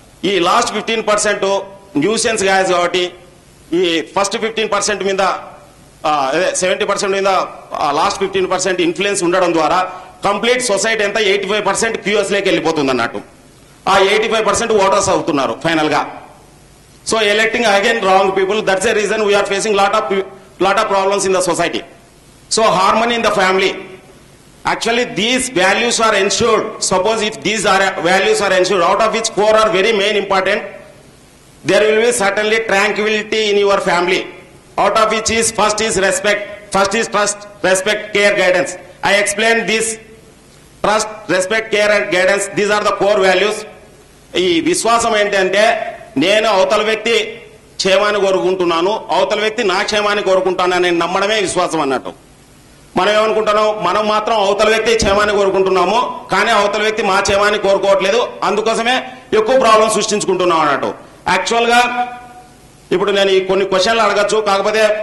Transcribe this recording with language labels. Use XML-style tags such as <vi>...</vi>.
<te>ఈ last 15% nuisance guys కాబట్టి ఈ ఫస్ట్ 15% మీద 70% మీద లాస్ట్ 15% ఇన్ఫ్లుయెన్స్ ఉండడం ద్వారా కంప్లీట్ సొసైటీ అంతా 85% క్యూఎస్ లోకి వెళ్ళిపోతుంది అన్నట్టు.</te> <en>ఆ 85% ఓటర్స్</en> <te>అవుతున్నారు</te> <en>Final గా. So electing again wrong people. That's a reason we're facing lot of problems in the society. So harmony in the family. Actually these values are ensured. Suppose if these values are ensured, out of which 4 are very main important, there will be certainly tranquility in your family. Out of which is first is respect. First is trust, respect, care, guidance. I explained this. Trust, respect, care and guidance. These are the core values.</en> <te>ఈ విశ్వాసం ఏంటంటే, నేను అవతల వ్యక్తి క్షేమాన్ని కోరుకుంటున్నాను, అవతల వ్యక్తి నా క్షేమాన్ని కోరుకుంటానని నమ్మడమే విశ్వాసం అన్నట్టు. మనం ఏమనుకుంటున్నాం, మనం మాత్రం అవతల వ్యక్తి క్షేమాన్ని కోరుకుంటున్నాము, కానీ అవతల వ్యక్తి మా క్షేమాన్ని కోరుకోవట్లేదు, అందుకోసమే ఎక్కువ ప్రాబ్లం సృష్టించుకుంటున్నాం అన్నట్టు. యాక్చువల్ గా ఇప్పుడు నేను కొన్ని క్వశ్చన్లు అడగచ్చు, కాకపోతే</te>